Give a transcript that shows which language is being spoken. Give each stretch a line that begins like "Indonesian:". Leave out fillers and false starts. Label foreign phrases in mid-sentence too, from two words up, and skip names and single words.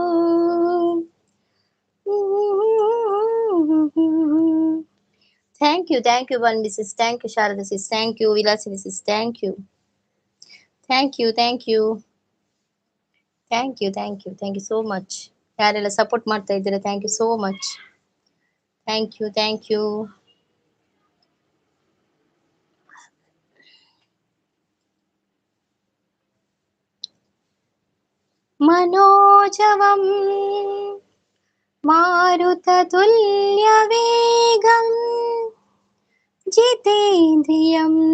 English: thank you Bhanvi sis thank you Sharada sis thank you Vilasini sis thank you so much
Kannada: ಯಾರೆಲ್ಲ ಸಪೋರ್ಟ್ ಮಾಡ್ತಾ ಇದ್ದೀರಾ
English: thank you so much thank you
Sanskrit: ಮನೋಜವಂ ಮಾರುತತುಲ್ಯ ವೇಗಂ ಜಿತೇಂದ್ರಿಯಂ